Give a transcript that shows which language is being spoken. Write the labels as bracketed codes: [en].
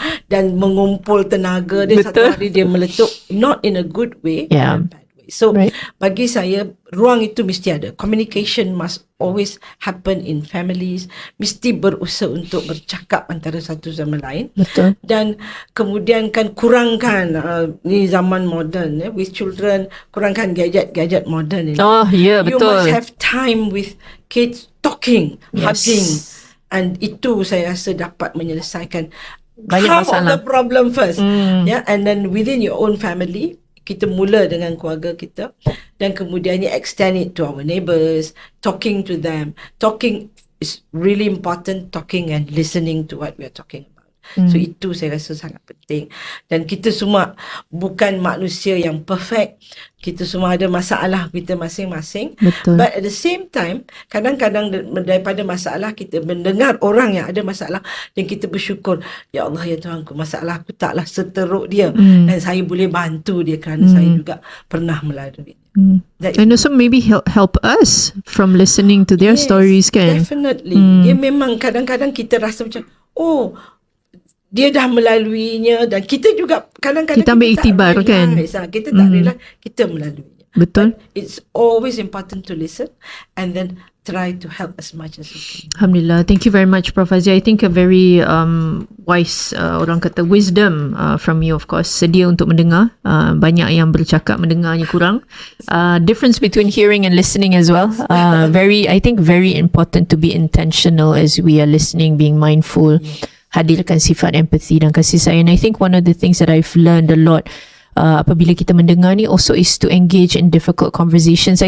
[ms] dan mengumpul tenaga dia. Betul. Satu hari dia meletup, [en] not in a good way, in a bad way. [ms] So bagi saya, ruang itu mesti ada. [en] Communication must always happen in families. [ms] Mesti berusaha untuk bercakap antara satu sama lain. Betul. Dan kemudian kan kurangkan ni zaman moden, [en] with children, [ms] kurangkan gadget modern ini. [en] Oh, yeah, betul. You must have time with kids, talking, hugging, and [ms] itu saya rasa dapat menyelesaikan banyak [en] half [ms] masalah. [en] of the problem first. And then within your own family, [ms] kita mula dengan keluarga kita, dan kemudiannya [en] extend it to our neighbours, talking to them, talking it's really important talking and listening to what we are talking about. [ms] So itu saya rasa sangat penting. Dan kita semua bukan manusia yang perfect. Kita semua ada masalah kita masing-masing. Betul. [en] But at the same time, [ms] kadang-kadang daripada masalah kita mendengar orang yang ada masalah dan kita bersyukur, ya Allah ya Tuhanku, masalah aku taklah seteruk dia dan saya boleh bantu dia kerana saya juga pernah melalui. [en] And also maybe help us from listening to their stories, kan? [ms] Definitely. Dia memang kadang-kadang kita rasa macam, oh, dia dah melaluinya, dan kita juga kadang-kadang kita ambil iktibar, kan? Kita tak realize kita melaluinya. Betul. [en] But it's always important to listen and then try to help as much as you can. [ms] Alhamdulillah. [en] Thank you very much, Prof. Aziah. I think a very wise, [ms] orang kata [en] wisdom from you, of course. [ms] Sedia untuk mendengar. Banyak yang bercakap, mendengarnya kurang. [en] Difference between hearing and listening as well. I think very important to be intentional as we are listening, being mindful. [ms] Hadirkan sifat empathy dan kasih sayang. [en] And I think one of the things that I've learned a lot [ms] apabila kita mendengar ni [en] also is to engage in difficult conversations.